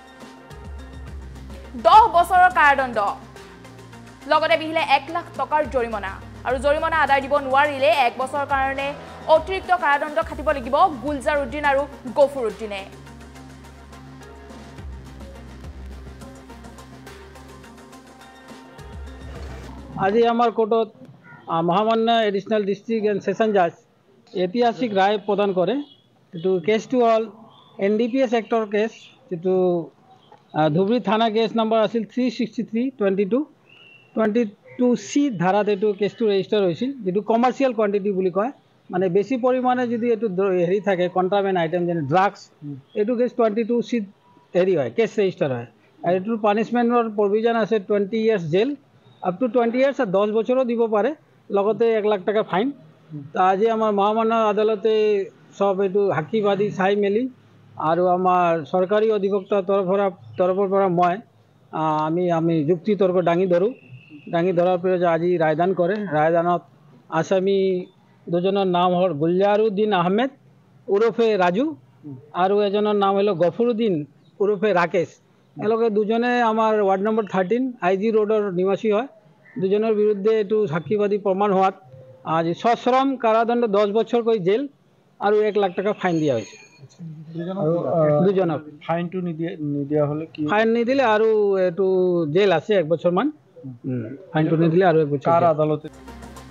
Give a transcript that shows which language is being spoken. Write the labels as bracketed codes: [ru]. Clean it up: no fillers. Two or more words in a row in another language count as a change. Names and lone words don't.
[as] 10 বছৰৰ কাৰাদণ্ড লগতে বিহিলে 1 লাখ টকাৰ জৰিমনা আৰু জৰিমনা আদায় দিব নোৱাৰিলে 1 বছৰৰ কাৰণে অতিৰিক্ত কাৰাদণ্ড খাটিব লাগিব গুলজাৰ উদ্দিন আৰু গফুৰ উদ্দিনে আজি আমাৰ কোৰ্টত মহামান্য [en] Additional District and Session Judge [as] ঐতিহাসিক রায় প্রদান করে যেটো কেসটো হল NDPS এক্টর কেস যেটো ধুবুৰী থানা [en] case number [as] আছিল 363/22 C ধারাত এটো কেসটো রেজিস্টার হয়েছিল যেটো [en] commercial quantity [as] বুলি কয় মানে বেশি পরিমাণে যদি এটো হেৰি থাকে [en] contraband item [as] যেনে ড্রাগস এটো কেস 22 C হেৰি হয় [en] case register [as] হয় আর এটোর পানিশমেন্টৰ প্রভিজন আছে 20 [en] years jail up to 20 years [as] আর 10 বছরও দিব পারে লগতে 1 লাখ টাকা ফাইন আজি আমার মহামান্য আদালতে সব এটো সাক্ষীবাদী চাই মেলি আৰু আমাৰ সরকারি অধিবক্তা তরফৰ পৰা মই আমি যুক্তি তর্ক দাঙি ধরার পরে আজি রায়দান করে রায়দানত আসামি দুজনের নাম হল গুলজারউদ্দিন আহমেদ ওরফে রাজু আৰু এজনের নাম হলো গফুরউদ্দিন ওরফে রাকেশ এলোকে দুজনে আমার [en] ward number [as] 13 IG রোডর নিবাসী হয় দুজনের বিরুদ্ধে এটু সাক্ষীবাদী প্রমাণ হওয়াত আজ সশ্রম কারাদণ্ড 10 বছর করে জেল আর 1 লাখ টাকা ফাইন দিয়া হয়েছে দুজনক ফাইনটো নিদিয়া হলে কি ফাইন নিদিলে আৰু এটু জেল আছে 1 বছর মান ফাইনটো নিদিলে আৰু 1 বছর কার আদালতে